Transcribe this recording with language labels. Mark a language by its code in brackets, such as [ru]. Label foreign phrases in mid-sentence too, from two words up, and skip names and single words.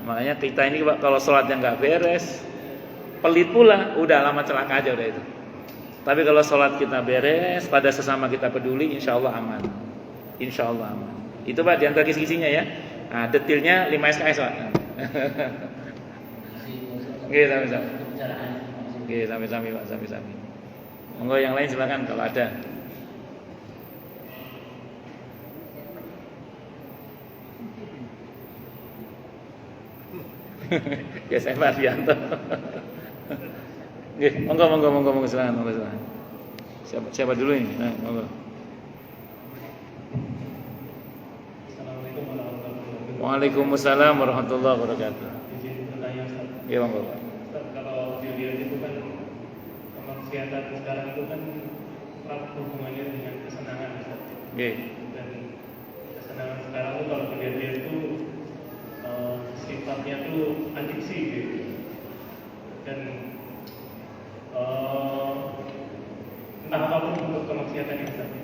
[id] Makanya kita ini kalau sholatnya nggak beres, pelit pula, udah lama celaka aja udah itu. Tapi kalau sholat kita beres, pada sesama kita peduli, [ar] إن شاء الله [id] aman. [ar] إن شاء الله [id] aman. Itu Pak diantara kisi-kisinya ya. Nah, detailnya 5 SKS Pak. Oke, sami-sami. Oke, sami-sami Pak, sami-sami. Monggo yang lain silakan kalau ada. Ya saya Mardianto. Oke, monggo silakan, silakan. Siapa dulu ini? Nah, monggo. [ar] وعليكم السلام ورحمة الله وبركاته. [id] Iya monggo. Kalau dilihat itu kan kemaksiatan sekarang itu kan erat hubungannya dengan kesenangan. Oke. Dan kesenangan sekarang itu kalau dilihat itu sifatnya tuh adiksi gitu. Dan entah apapun bentuk kemaksiatan yang tadi.